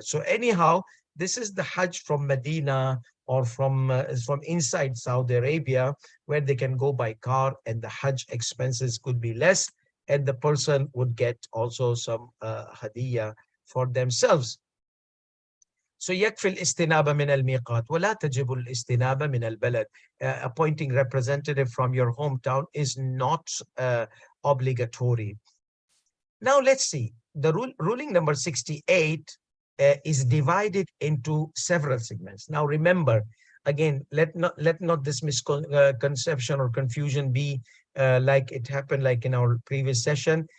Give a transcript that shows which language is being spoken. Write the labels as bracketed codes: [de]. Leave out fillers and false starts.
[en] So anyhow, this is the Hajj from Medina or from inside Saudi Arabia, where they can go by car, and the Hajj expenses could be less, and the person would get also some hadiyah for themselves. So [ar] يكفي الاستنابة من الميقات ولا تجب الاستنابة من البلد. [en] Appointing representative from your hometown is not obligatory. Now let's see. The ruling number 68 is divided into several segments. Now remember, again, let not this misconception or confusion be like it happened like in our previous session.